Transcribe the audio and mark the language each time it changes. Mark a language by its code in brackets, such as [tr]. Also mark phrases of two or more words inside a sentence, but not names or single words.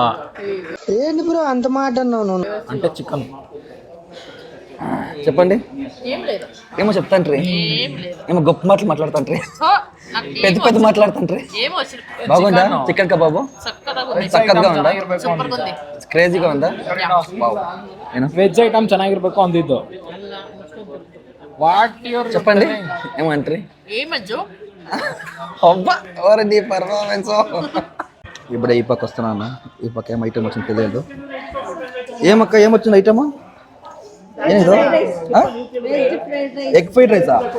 [te] ఏంటి బ్రో అంత మాట అన్నావు? అంటే చికెన్ చెప్పండి. ఏమో చెప్తాంట్రీ, ఏమో గొప్ప మాటలు మాట్లాడుతాంట్రీ, పెద్ద పెద్ద మాట్లాడుతాంట్రీ. బాగుందా చికెన్ కబాబు? సక్కగా ఉందా? క్రేజీగా ఉందా? [kn] ವೆಜ್ ಐಟಮ್ ಚೆನ್ನಾಗಿರ್ಬೇಕು ಅಂದಿದ್ದು. [te] చెప్పండి ఏమంటారు? అబ్బా ఎవరు నీ పర్ఫార్మెన్స్. ఇప్పుడు ఈ పక్క వస్తున్నాను, ఈ పక్క ఏం ఐటమ్ వచ్చింది తెలియదు. ఏమక్క ఏమొచ్చింది ఐటమ్? ఏదో ఎగ్ ఫ్రైడ్ రైసా?